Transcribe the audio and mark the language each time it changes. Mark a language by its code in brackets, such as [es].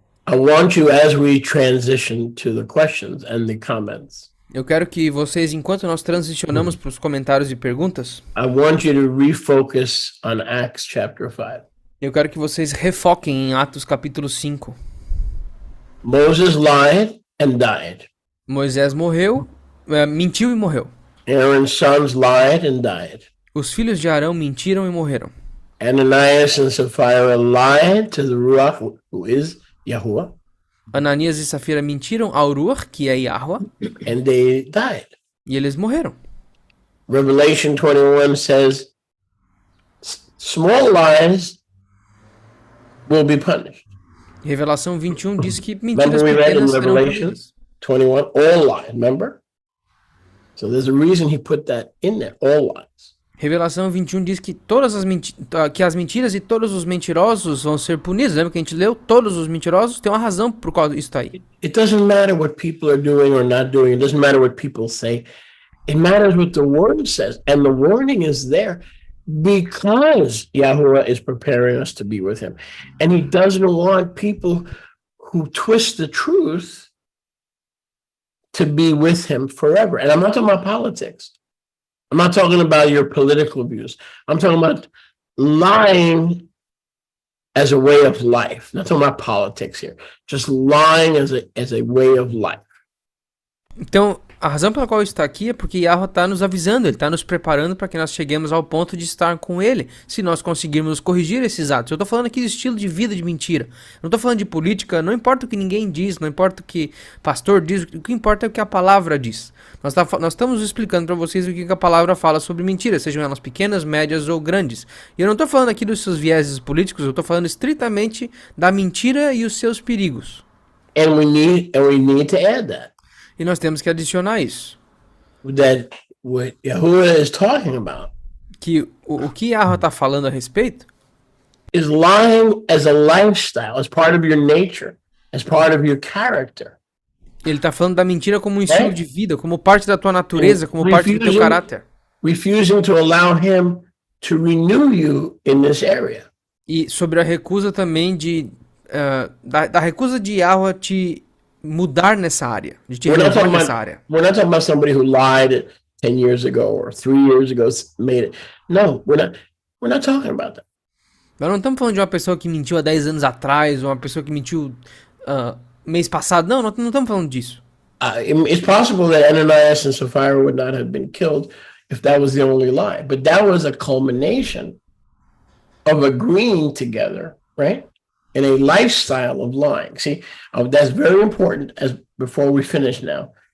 [en] I want you, as we transition to the questions and the comments, [pt] eu quero que vocês, enquanto nós transicionamos para os comentários e perguntas, [en] I want you to refocus on Acts chapter 5. [pt] eu quero que vocês refoquem em Atos capítulo 5. [en] Moses lied and died. [pt] Moisés mentiu e morreu. [en] Aaron's sons lied and died. [pt] Os filhos de Arão mentiram e morreram. [en] Ananias and Sapphira lied to the Ruach, who is Yahuwah, [pt] Ananias e Safira mentiram ao Ruach, que é Yahweh, [en] and they died. [pt] e eles morreram. [en] Revelation 21 says small lies will be punished. [pt] Revelação 21 diz que [en] Remember [pt] mentiras [en] we read in [pt] pequenas serão [en] Revelation [pt] punidas. [en] 21, all lied, remember? So there's a reason he put that in there, all lies. [pt] Revelação 21 diz que que as mentiras e todos os mentirosos vão ser punidos. Lembra que a gente leu? Todos os mentirosos, tem uma razão por qual isso está aí. [en] It doesn't matter what people are doing or not doing. It doesn't matter what people say. It matters what the word says. And the warning is there because Yahuwah is preparing us to be with him. And he doesn't want people who twist the truth to be with him forever. And I'm not talking about politics. I'm not talking about your political views. I'm talking about lying as a way of life. Not talking about politics here. Just lying as a way of life. [pt] Então, a razão pela qual está aqui é porque Yahweh está nos avisando, ele está nos preparando para que nós cheguemos ao ponto de estar com ele, se nós conseguirmos corrigir esses atos. Eu estou falando aqui de estilo de vida de mentira. Eu não estou falando de política, não importa o que ninguém diz, não importa o que pastor diz, o que importa é o que a palavra diz. Nós estamos explicando para vocês o que a palavra fala sobre mentiras, sejam elas pequenas, médias ou grandes. E eu não estou falando aqui dos seus vieses políticos, eu estou falando estritamente da mentira e os seus perigos. [en] And we need to add that. [pt] E nós temos que adicionar isso. [en] That what Yahuwah is talking about [pt] Que o que Yahweh está falando a respeito [en] is lying as a lifestyle, as part of your nature, as part of your character. [pt] Ele está falando da mentira como um estilo de vida, como parte da tua natureza, como parte do teu caráter. [en] Refusing to allow him to renew you in this area. [pt] E sobre a recusa também da recusa de Yahweh te mudar nessa área, de te renovar nessa área. [en] We're not talking about somebody who lied 10 years ago or 3 years ago made it. No, we're not talking about that. [pt] Nós não estamos falando de uma pessoa que mentiu há 10 anos atrás, ou uma pessoa que mentiu mês passado. Não estamos falando disso. [en] It's possible that Ananias and Sapphira would not have been killed if that was the only lie. But that was a culmination of agreeing together, right? In a lifestyle of lying. See, that's very important before we finish now.